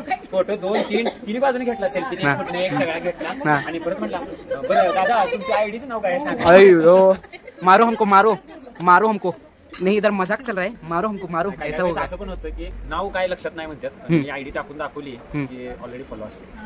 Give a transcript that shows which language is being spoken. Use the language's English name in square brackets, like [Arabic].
[Marathi] Photo 2-3 बाजूने घेतला, selfie एक सगळा घेतला आणि परत म्हटला बरं दादा तुमच्या आयडीचं नाव काय सांगा. [Hindi] अयो मारो हमको नहीं, इधर मजाक चल रहा है. मारो ऐसा होगा. [Marathi] असं पण होतं की नाव काय लक्षात नाही म्हणतात, मी आयडी टाकून दाखवली की ऑलरेडी फॉलो असते.